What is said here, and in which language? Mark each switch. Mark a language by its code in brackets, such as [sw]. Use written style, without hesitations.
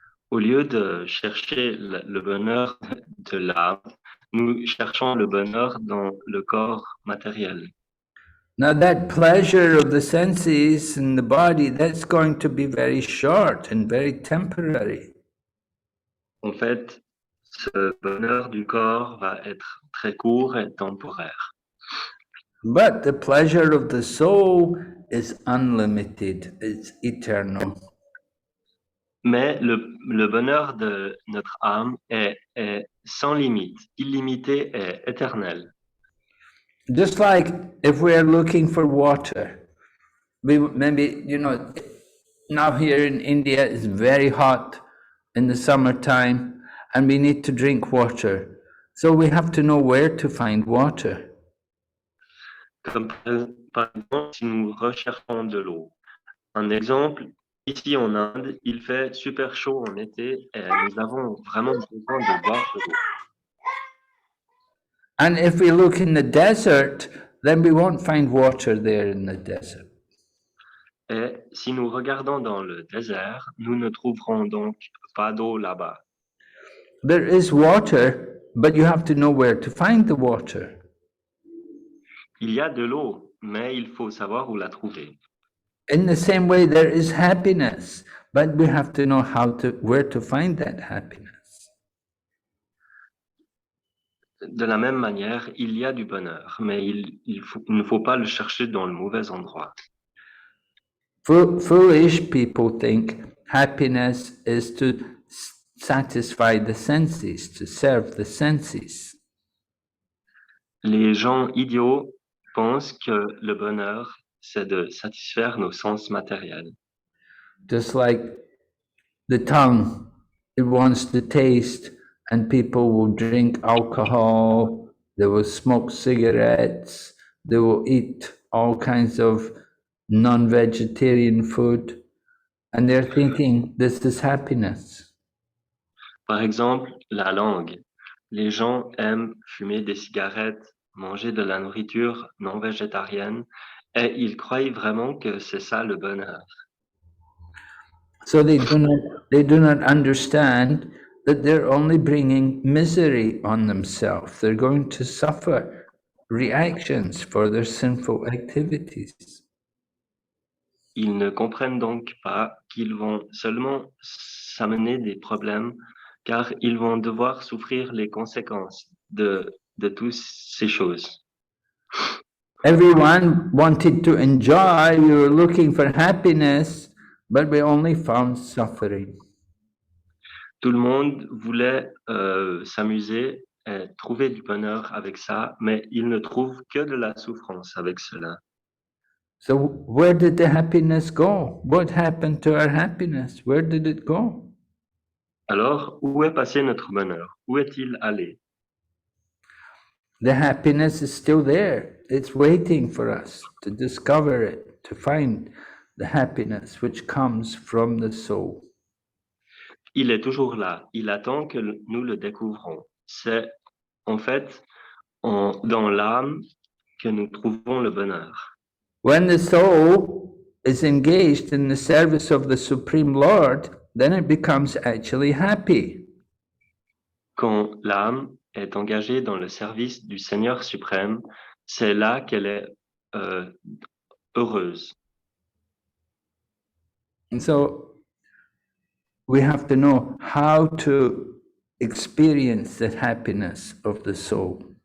[fr] Au lieu de chercher le bonheur de l'âme, nous cherchons le bonheur dans le corps matériel. [en] Now that pleasure of the senses and the body, that's going to be very short and very temporary. [fr] En fait, ce bonheur du corps va être très court et temporaire. [en] But the pleasure of the soul is unlimited, it's eternal. [fr] Mais le bonheur de notre âme est sans limite, illimité et éternel. [en] Just like if we're looking for water, we maybe, now here in India it's very hot in the summertime and we need to drink water. So we have to know where to find water. [fr] Comme par exemple, si nous recherchons de l'eau. Un exemple, ici en Inde, il fait super chaud en été et nous avons vraiment besoin de boire de l'eau. [en] And if we look in the desert, then we won't find water there in the desert. [fr] Et si nous regardons dans le désert, nous ne trouverons donc pas d'eau là-bas. [en] There is water, but you have to know where to find the water. [fr] Il y a de l'eau, mais il faut savoir où la trouver. [en] In the same way, there is happiness, but we have to know where to find that happiness. [fr] De la même manière, il y a du bonheur, mais il ne faut pas le chercher dans le mauvais endroit. [en] Foolish people think happiness is to satisfy the senses, to serve the senses. [fr] Les gens idiots pensent que le bonheur, c'est de satisfaire nos sens matériels. [en] Just like the tongue, it wants to taste, and people will drink alcohol, they will smoke cigarettes, they will eat all kinds of non-vegetarian food, and they're thinking this is happiness. [fr] Par exemple, la langue. Les gens aiment fumer des cigarettes, manger de la nourriture non végétarienne, et ils croient vraiment que c'est ça le bonheur. [en] So they do not understand that they're only bringing misery on themselves. They're going to suffer reactions for their sinful activities. [fr] Ils ne comprennent donc pas qu'ils vont seulement s'amener des problèmes, car ils vont devoir souffrir les conséquences de toutes ces choses. [en] Everyone wanted to enjoy, we were looking for happiness, but we only found suffering. [fr] Tout le monde voulait s'amuser et trouver du bonheur avec ça, mais ils ne trouvent que de la souffrance avec cela. [en] So where did the happiness go? What happened to our happiness? Where did it go? [fr] Alors, où est passé notre bonheur? Où est-il allé? [en] The happiness is still there. It's waiting for us to discover it, to find the happiness which comes from the soul. [fr] Il est toujours là. Il attend que nous le découvrons. C'est en fait dans l'âme que nous trouvons le bonheur. [en] When the soul is engaged in the service of the Supreme Lord, then it becomes actually happy. [fr] Quand l'âme est engagée dans le service du Seigneur suprême, c'est là qu'elle est heureuse. [en] And so we have to know how to experience the happiness of the soul.